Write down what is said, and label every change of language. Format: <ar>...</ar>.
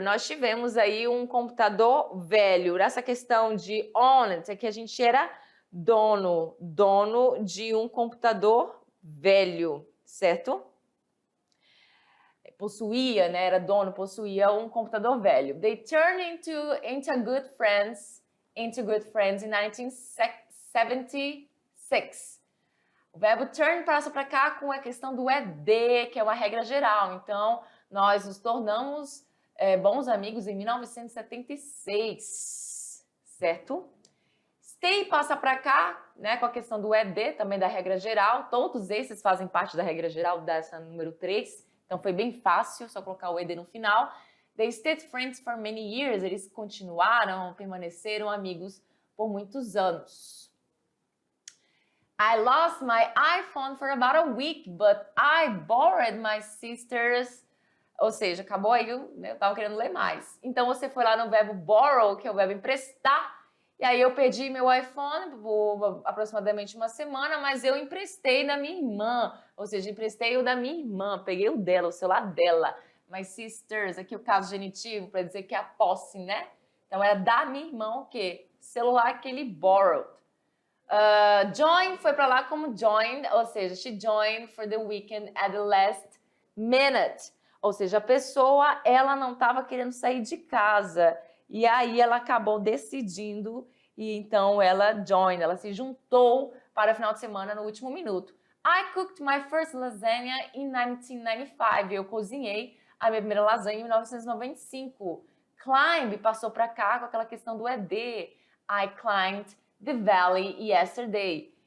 <pt>Nós tivemos aí um computador velho. Essa questão de owned é que a gente era dono de um computador velho, certo? Possuía, né? Era dono, possuía um computador velho.</pt> <en>They turned into good friends in 1976.</en> <pt>O verbo turn passa para cá com a questão do ED, que é uma regra geral. Então, nós nos tornamos bons amigos em 1976, certo? Stay passa para cá, né, com a questão do ED, também da regra geral. Todos esses fazem parte da regra geral dessa número 3. Então, foi bem fácil, só colocar o ED no final.</pt> <en>They stayed friends for many years.</en> <pt>Eles permaneceram amigos por muitos anos.</pt> <en>I lost my iPhone for about a week, but I borrowed my sister's.</en> <pt>Ou seja, acabou aí, eu tava querendo ler mais. Então, você foi lá no verbo borrow, que é o verbo emprestar. E aí, eu perdi meu iPhone por aproximadamente uma semana, mas eu emprestei da minha irmã. Ou seja, emprestei o da minha irmã, peguei o dela, o celular dela. My sisters, aqui o caso genitivo, para dizer que é a posse, né? Então, era da minha irmã o quê? Celular que ele borrowed. Join foi para lá como joined, ou seja, she joined for the weekend at the last minute. Ou seja, a pessoa, ela não estava querendo sair de casa. E aí ela acabou decidindo e então ela joined, ela se juntou para o final de semana no último minuto.</pt> <en>I cooked my first lasagna in 1995.</en> <pt>Eu cozinhei a minha primeira lasanha em 1995. Climb passou para cá com aquela questão do ED.</pt> <en>I climbed the valley yesterday.</en>